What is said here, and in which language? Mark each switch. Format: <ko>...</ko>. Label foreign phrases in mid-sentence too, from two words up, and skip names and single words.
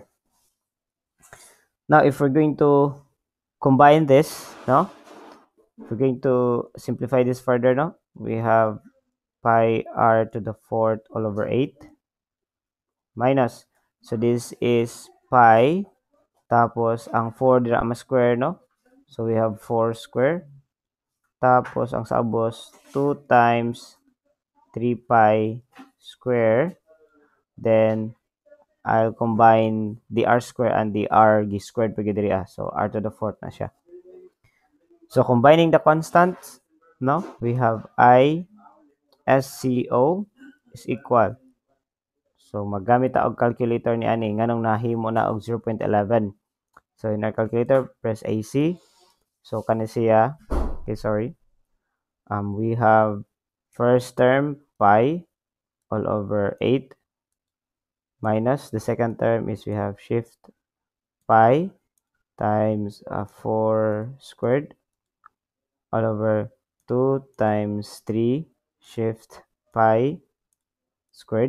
<en>Now, if we're going to combine this, no? If we're going to simplify this further, no? We have pi r to the 4th all over 8 minus. So this is pi,</en> <ceb>tapos ang 4 dira ma square, no?</ceb> <en>So we have 4 square.</en> <ceb>Tapos ang sabos 2 times 3 pi square.</ceb> <en>Then I'll combine the r square and the r squared</en> <ceb>pag diri.</ceb> <en>So r to the 4th</en> <ceb>na siya.</ceb> <en>So combining the constants, no? We have I SCO is equal.</en> <ceb>So maggamit ta og calculator ni ani nganong nahimo na og 0.11.</ceb> <en>So in our calculator, press AC.</en> <ceb>So kani siya,</ceb> <en>okay, sorry. We have first term pi all over 8 minus the second term is we have shift pi times 4 squared all over 2 times 3 shift pi squared.</en>